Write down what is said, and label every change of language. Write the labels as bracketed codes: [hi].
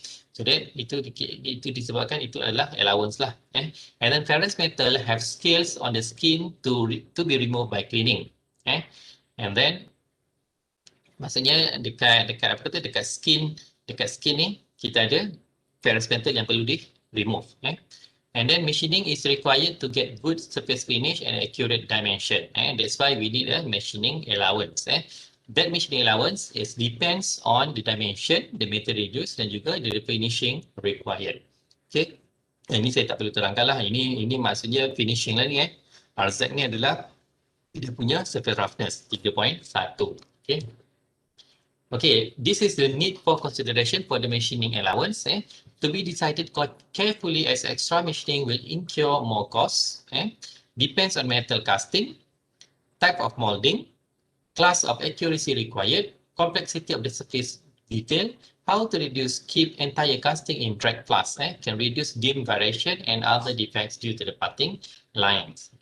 [en] So that [ms] itu disebabkan itu adalah allowance lah. [en] And then ferrous metal have scales on the skin to be removed by cleaning. And then [ms] Maksudnya dekat apa kata dekat skin ni kita ada [en] ferrous metal [ms] yang perlu di remove. [en] And then machining is required to get good surface finish and accurate dimension. That's why we need a machining allowance. That machining allowance is depends on the dimension, the material used [ms] dan juga [en] the finishing required. Okay. [ms] Ini saya tak perlu terangkan lah. Ini maksudnya finishing lah ni. RZ ni adalah dia punya [en] surface roughness [ms] 3.1. [en] Okay. Okay, this is the need for consideration for the machining allowance. To be decided carefully as extra machining will incur more costs. Depends on metal casting, type of molding, class of accuracy required, complexity of the surface detail, how to keep entire casting in drag plus, can reduce dim variation and other defects due to the parting lines.